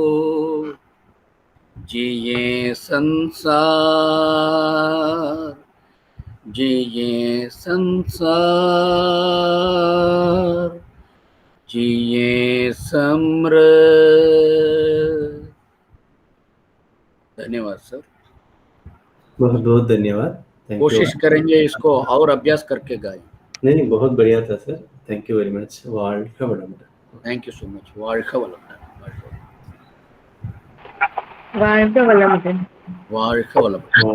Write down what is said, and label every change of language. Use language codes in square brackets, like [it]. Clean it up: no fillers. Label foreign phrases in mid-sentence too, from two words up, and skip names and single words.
[hi] जिये संसार, जिये संसार, जिये समृद्ध। धन्यवाद सर। बहुत बहुत धन्यवाद। [en] thank you. [hi] कोशिश करेंगे इसको और अभ्यास करके गाएं। नहीं, बहुत बढ़िया था सर। [en] thank you very much. [ta] வாழ்க வளமுடன்। [en] thank you so much. வாழ்க வளமுடன்। [ta] வாழ்க வளமுடன்। வாழ்க வளமுடன்।